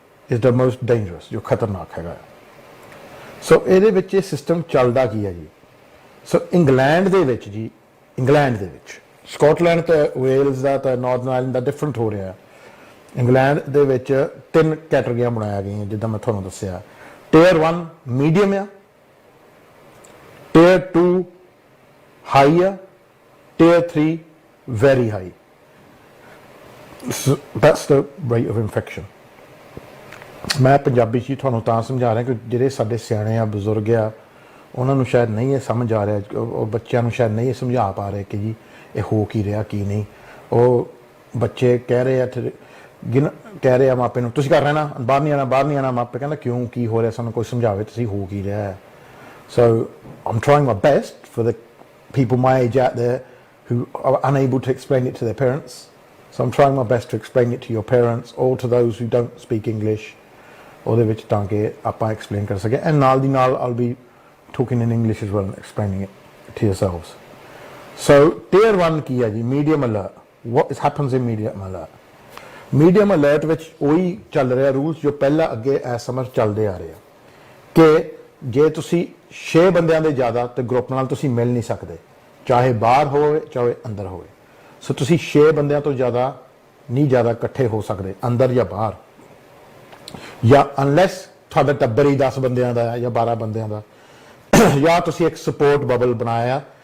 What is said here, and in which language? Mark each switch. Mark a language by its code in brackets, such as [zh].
[en] is the most dangerous, [pa] जो खतरनाक हैगा। सो ਇਹਦੇ ਵਿੱਚ ਇਹ ਸਿਸਟਮ ਚੱਲਦਾ ਕੀ ਹੈ ਜੀ। ਸੋ ਇੰਗਲੈਂਡ ਦੇ ਵਿੱਚ ਜੀ, ਇੰਗਲੈਂਡ ਦੇ ਵਿੱਚ ਸਕਾਟਲੈਂਡ ਤੇ ਵੇਲਜ਼ ਦਾ ਤਾਂ ਨਾਰਥਰਨ ਆਇਰਲੈਂਡ ਦਾ ਡਿਫਰੈਂਟ ਹੋ ਰਿਹਾ। ਇੰਗਲੈਂਡ ਦੇ ਵਿੱਚ 3 ਕੈਟਾਗਰੀਆਂ ਬਣਾਇਆ ਗਈਆਂ ਜਿੱਦਾਂ ਮੈਂ ਤੁਹਾਨੂੰ ਦੱਸਿਆ। ਟੇਅਰ 1 ਮੀਡੀਅਮ ਆ, ਟੇਅਰ 2 ਹਾਈ ਆ, tear 3 very high. [en] That's the rate of infection। [pa] ਮੈਂ ਪੰਜਾਬੀ 'ਚ ਤੁਹਾਨੂੰ ਤਾਂ ਸਮਝਾ ਰਿਹਾ ਕਿ ਜਿਹੜੇ ਸਾਡੇ ਸਿਆਣੇ ਆ, ਬਜ਼ੁਰਗ ਆ, ਉਹਨਾਂ ਨੂੰ ਸ਼ਾਇਦ ਨਹੀਂ ਇਹ ਸਮਝ ਆ ਰਿਹਾ, ਉਹ ਬੱਚਿਆਂ ਨੂੰ ਸ਼ਾਇਦ ਨਹੀਂ ਇਹ ਸਮਝਾ ਪਾ ਰਹੇ ਕਿ ਜੀ ਇਹ ਹੋ ਕੀ ਰਿਹਾ ਕੀ ਨਹੀਂ। ਉਹ ਬੱਚੇ ਕਹਿ ਰਹੇ ਆ, ਕਹਿ ਰਹੇ ਆ ਮਾਪੇ ਨੂੰ ਤੁਸੀਂ ਘਰ ਰਹਿਣਾ, ਬਾਹਰ ਨਹੀਂ ਆਉਣਾ, ਬਾਹਰ ਨਹੀਂ ਆਉਣਾ। ਮਾਪੇ ਕਹਿੰਦਾ ਕਿਉਂ, ਕੀ ਹੋ ਰਿਹਾ, ਸਾਨੂੰ ਕੋਈ ਸਮਝਾਵੇ ਤੁਸੀਂ ਹੋ ਕੀ ਰਿਹਾ ਹੈ। [en] So I'm trying my best for the people my age out there who are unable to explain it to their parents. So I'm trying my best to explain it to your parents or to those who don't speak English, [pa] ਉਹਦੇ ਵਿੱਚ ਤਾਂ ਕਿ ਆਪਾਂ explain ਕਰ ਸਕੇ। [en] and [pa] ਨਾਲ ਦੀ ਨਾਲ [en] I'll be talking in English as well and explaining it to yourselves. So tier 1 [pa] ਕੀ ਹੈ ਜੀ, [en] medium alert. What happens in medium alert? [pa] Medium alert ਵਿੱਚ ਉਹੀ ਚੱਲ ਰਿਹਾ ਰੂਲਸ ਜੋ ਪਹਿਲਾਂ ਅੱਗੇ ਇਸ ਸਮਰ ਚੱਲਦੇ ਆ ਰਹੇ ਆ ਕਿ ਜੇ ਤੁਸੀਂ 6 ਬੰਦਿਆਂ ਦੇ ਜ਼ਿਆਦਾ ਤੇ ਗਰੁੱਪ ਨਾਲ ਤੁਸੀਂ ਮਿਲ ਨਹੀਂ ਸਕਦੇ, ਚਾਹੇ ਬਾਹਰ ਹੋਵੇ ਚਾਹੇ ਅੰਦਰ ਹੋਵੇ। ਸੋ ਤੁਸੀਂ 6 ਬੰਦਿਆਂ ਤੋਂ ਜ਼ਿਆਦਾ ਨਹੀਂ ਜ਼ਿਆਦਾ ਇਕੱਠੇ ਹੋ ਸਕਦੇ ਅੰਦਰ ਜਾਂ ਬਾਹਰ, ਜਾਂ ਅਨਲੈਸ ਤੁਹਾਡਾ ਟੱਬਰ ਹੀ 10 ਬੰਦਿਆਂ ਦਾ ਹੈ ਜਾਂ 12 ਬੰਦਿਆਂ ਦਾ, ਜਾਂ ਤੁਸੀਂ ਇੱਕ ਸਪੋਰਟ ਬਬਲ ਬਣਾਇਆ।